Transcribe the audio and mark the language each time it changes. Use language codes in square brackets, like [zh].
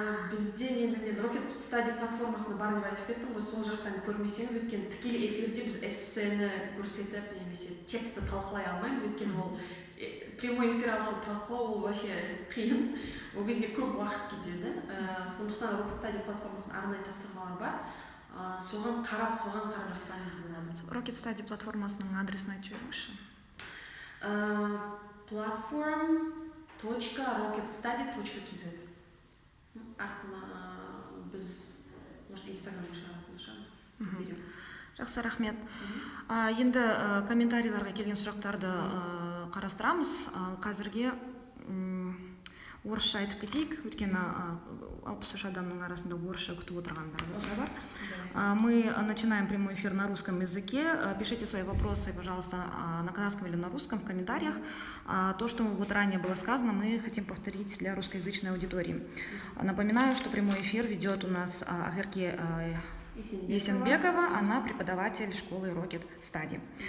[kk] Бізде енді мен Rocket Study платформасына бар деп айтып кеттім ғой, сол жақтан көрмесеңіз, өйткені тікелей эфирде біз эссені көрсетіп, немесе текстті талқылай алмаймыз, өйткені ол [ru] прямой эфир [kk] арқылы талқылау ол вообще қиын. Ол кезде көп уақыт кетеді. Сондықтан Rocket Study платформасында арнайы тапсырмалар бар. Соған қарап жасаңыз болады. Rocket Study платформасының адресін айтып жіберіңізші. platform.rocketstudy.kz. Артына біз может Instagramға шығаратын. Жақсы, рахмет. Енді комментарийларға келген сұрақтарды қарастырамыз. Қазірге орысша айтып кетейік, өйткені 63 адамның арасында орысша күтіп отырғандар бар. [ru] Мы начинаем прямой эфир на русском языке. Пишите свои вопросы, пожалуйста, на казахском или на русском в комментариях. То, что вот ранее было сказано, мы хотим повторить для русскоязычной аудитории. Напоминаю, что прямой эфир ведет у нас Ахерке Есенбекова, она преподаватель школы Rocket Study.